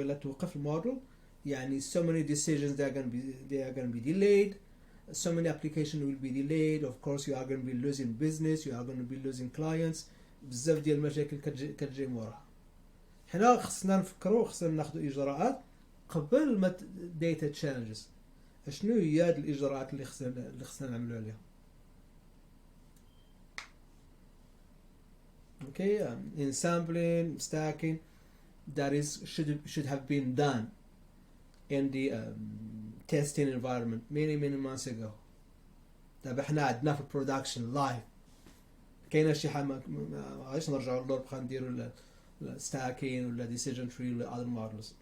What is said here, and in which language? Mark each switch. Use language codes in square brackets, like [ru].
[ar] وإلا توقف الموديل يعني [en] so many decisions they are going to be delayed, so many applications will be delayed. Of course you are going to be losing business, you are going to be losing clients. [ar] بزاف ديال المشاكل كتجي موراها. حنا خصنا نفكروا، خصنا ناخذ اجراءات قبل ما [en] data changes. [ar] شنو هي هاد الاجراءات اللي خصنا نعملوا عليها؟ [en] Okay, in sampling, stacking, that should have been done in the testing environment many months ago. [ar] دابا حنا عندنا في البرودكشن لايف كاينه شي حاجه ما غاديش نرجعوا للور بقى نديروا stacking ولا decision tree ولا [en] other models.